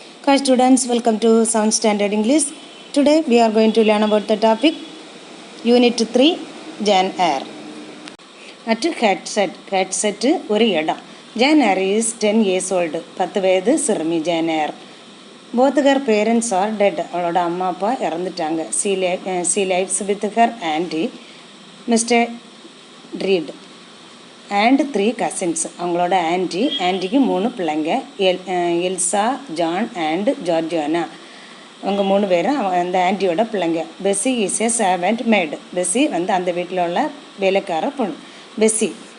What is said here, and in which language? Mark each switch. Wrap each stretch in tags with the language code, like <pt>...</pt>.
<en>Hi students, welcome to 7th Standard English. Today we are going to learn about the topic Unit 3 Jan Eyre. At headset</en> <ta>ஒரு இடம்.</ta> <en>Jan Eyre is 10 years old.</en> <ta>10 வயது சிறுமி Jan Eyre.</ta> <en>Both her parents are dead.</en> <ta>அவளோட அம்மா அப்பா இறந்துட்டாங்க.</ta> <en>She lives with her auntie, Mr. Reed. And 3 cousins.</en> <ta>அவங்களோட ஆன்ட்டிக்கு 3 பிள்ளைங்க, எல்சா, ஜான் அண்ட் ஜார்ஜியானா. அவங்க 3 பேரும் அந்த ஆன்ட்டியோட பிள்ளைங்க.</ta> <en>Bessie is a servant maid.</en> <ta>Bessie அந்த வீட்டில் உள்ள வேலைக்கார பொண்ணு பெஸ்ஸி.</ta>